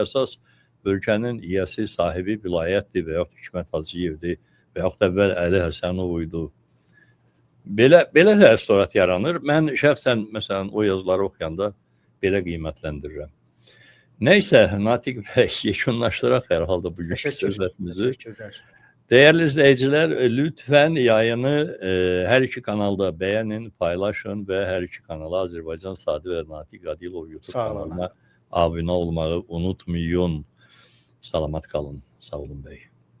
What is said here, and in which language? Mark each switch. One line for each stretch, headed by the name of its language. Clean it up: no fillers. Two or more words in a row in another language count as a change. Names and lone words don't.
Azerbaijani: Əsas ölkənin yiyəsi, sahibi vilayətdir və yaxud Hikmət Hacıyevdir və yaxud əvvəl Əli Həsənov idi. Belə təəssürat yaranır. Mən şəxsən, məsələn, o yazıları oxuyanda belə qiymətləndirirəm. Nəysə, Natiq bəy, yekunlaşdıraq hər halda bugünkü söhbətimizi.
Turkish: Değerli izleyiciler, lütfen yayını her iki kanalda beğenin, paylaşın ve her iki kanala Azerbaycan Sadi ve Natiq Adilov YouTube kanalına abone olmayı unutmayın. Salamat kalın. Sağ olun bey.